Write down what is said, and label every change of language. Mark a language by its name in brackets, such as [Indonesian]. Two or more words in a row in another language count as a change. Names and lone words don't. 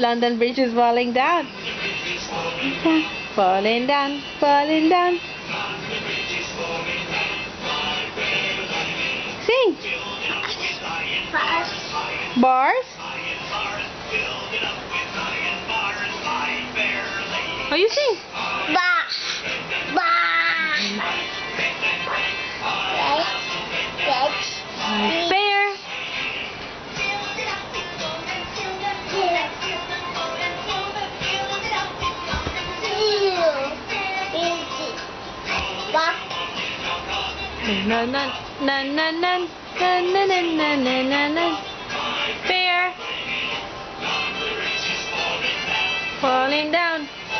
[English] London Bridge is falling down. Falling down, falling down. Sing. Bars? Oh, you sing. Ba. Ba. Bear. Na na na na na na na na na na na na. Bear. Falling down.